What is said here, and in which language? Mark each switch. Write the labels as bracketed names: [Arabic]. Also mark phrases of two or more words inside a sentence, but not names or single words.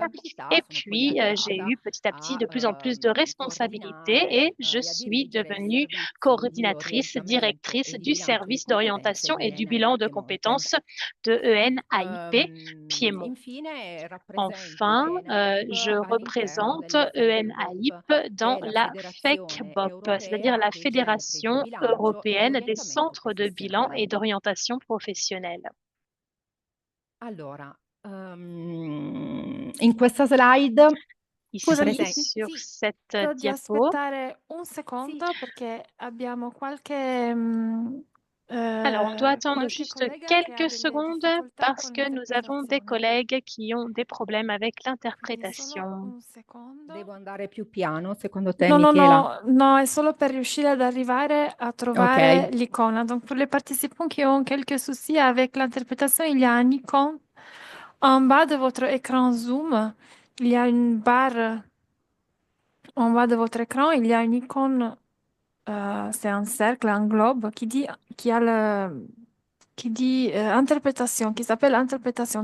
[French] Et puis, j'ai eu petit à petit de plus en plus de responsabilités et je suis devenue coordinatrice, directrice du service d'orientation et du bilan de compétences de ENAIP Piémont. Enfin, je représente ENAIP dans la FECBOP, c'est-à-dire la Fédération européenne des centres de bilan et d'orientation professionnelle. [Italian] Allora, in questa slide [French] Ici, [Italian] presenti. [French] sur cette [Italian] Di [French] diapo, [Italian] aspettare un secondo perché abbiamo qualche, [French] alors on doit attendre [Italian] qualche [French] juste [Italian] collega che ha [French] quelques [Italian] delle [French] secondes [Italian] difficoltà [French] parce [Italian] con [French] que nous avons des [Italian] l'interpretazione. [French] collègues qui ont des problèmes avec [Italian] Quindi solo [French] l'interprétation. [Italian] un secondo. Devo andare più piano, secondo te, No, Michela? non, è solo per riuscire ad arrivare à trovare Ok, [French] l'icône. Donc, pour les participants qui ont quelques soucis avec l'interprétation, il y a un icône en bas de votre écran Zoom. Il y a une barre en bas de votre écran. Il y a une icône, c'est un cercle, un globe qui dit interprétation, qui s'appelle interprétation.